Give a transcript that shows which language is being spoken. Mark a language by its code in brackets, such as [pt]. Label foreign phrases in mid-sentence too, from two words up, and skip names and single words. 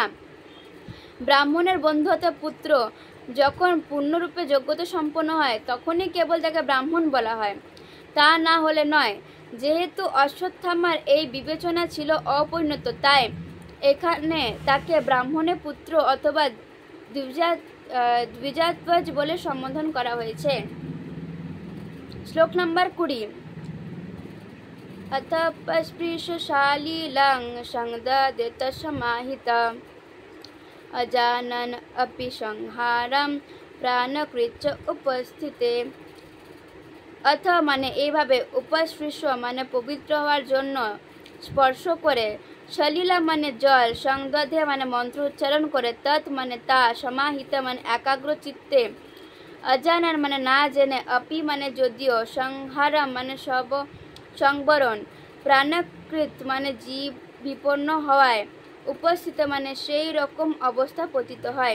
[bn] ব্রাহ্মণের বন্ধু অথবা পুত্র যখন পূর্ণরূপে যোগ্যতা সম্পন্ন হয়, তখনই কেবল তাকে ব্রাহ্মণ বলা হয়, তা না হলে নয়। যেহেতু অশ্বত্থামার এই বিবেচনা ছিল অপরিণত, তাই এখানে তাকে ব্রাহ্মণের পুত্র অথবা দ্বিজাত্বজ বলে সম্বোধন করা হয়েছে। শ্লোক নম্বর 20। [sa] अथ पस्पृशशालीलं संदधेतसमाहित अजानन् अपि संहारं प्राणकृच्च उपस्थिते। [bn] অথ মানে এইভাবে উপস্পৃশ্য মানে পবিত্র হওয়ার জন্য স্পর্শ করে, সলিলা মানে জল, সংদধে মানে মন্ত্র উচ্চারণ করে, তৎ মানে তা, সমাহিত মানে একাগ্র চিত্তে, অজানান মানে না জেনে, অপি মানে যদিও, সংহারম মানে সংবরণ, প্রাণকৃত মানে জীব বিপন্ন হওয়ায়, উপস্থিত মানে সেই রকম অবস্থা পতিত হয়।